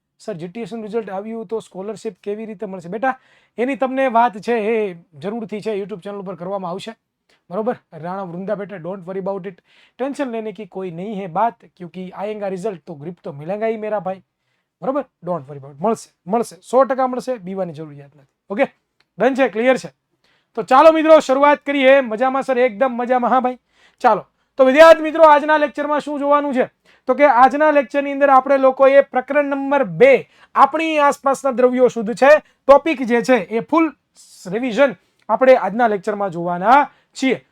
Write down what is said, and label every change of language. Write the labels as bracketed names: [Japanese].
[Gujarati] Sir, જીટીએસનું result આવ્યું તો scholarship કેવી રીતે મળશે? બેટા, એની તમને વાત છે એ જરૂરથી છે યુટ્યુબ ચેનલ ઉપર કરવામાં આવશે, बरोबर. [Hindi] राणा वृंदा बेटा, [English] don't worry about it, [Hindi] tension लेने की कोई नहीं है बात, क्योंकि आएगा रिजल्ट तो ग्रिप तो मिलेगा ही मेरा भाई, बरोबर. [English] don't worry about, [Gujarati] મળશે મળશે 100% મળશે, બીવાની જરૂરિયાત નથી. ઓકે, ડન છે, ક્લિયર છે? તો ચાલો મિત્રો, શરૂઆત કરીએ. મજામાં સર? એકદમ મજામાં. હા ભાઈ, ચાલો. તો વિદ્યાર્થી મિત્રો, આજના લેક્ચરમાં શું જોવાનું છે તો કે આજના લેક્ચરની અંદર આપણે લોકોએ પ્રકરણ નંબર 2 આપણી આસપાસના દ્રવ્યો શુદ્ધ છે ટોપિક જે છે એ ફૂલ રિવિઝન આપણે આજના લેક્ચરમાં જોવાના છીએ.